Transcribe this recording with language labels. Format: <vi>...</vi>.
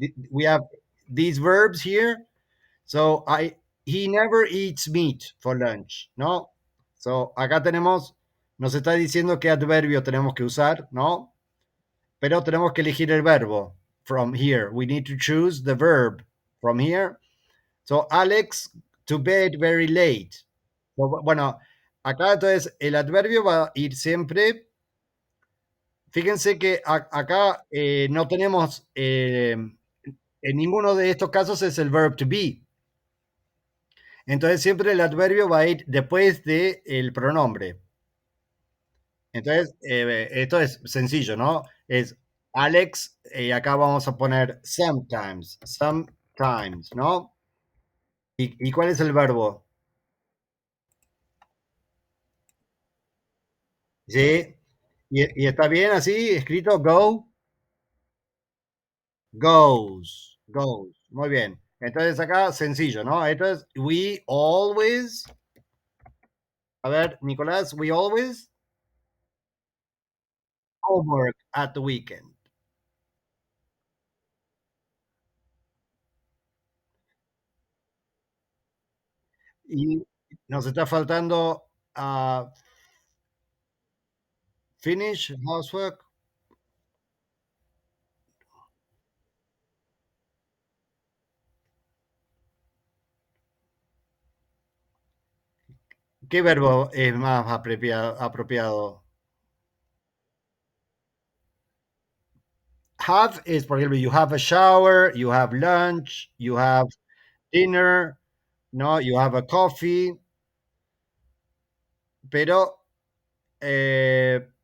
<en>We have these verbs here. So he never eats meat for lunch.</en> <es>No, so acá tenemos, nos está diciendo qué adverbio tenemos que usar, ¿no? Pero tenemos que elegir el verbo</es> <en>from here. We need to choose the verb from here. So Alex to bed very late.</en> <es>So, bueno, acá entonces el adverbio va a ir siempre. Fíjense que acá no tenemos, en ninguno de estos casos es el</es> <en>verb to be.</en> <es>Entonces siempre el adverbio va a ir después del pronombre. Entonces, esto es sencillo, ¿no? Es Alex, y acá vamos a poner</es> <en>sometimes,</en> <es>¿no? ¿Y cuál es el verbo? ¿Sí? ¿Y está bien así, escrito</es> <en>goes.</en> <es>Muy bien. Entonces acá sencillo, ¿no? Entonces,</es> <en>we always,</en> <es>a ver,</es> <en>Nicolás, we always homework at the weekend.</en> <es>Y nos está faltando</es> <en>finish housework.</en> <es>¿Qué verbo es más apropiado?</es> <en>Have is,</en> <es>por ejemplo,</es> <en>you have a shower, you have lunch, you have dinner, no, you have a coffee,</en> <es>pero eh,</es>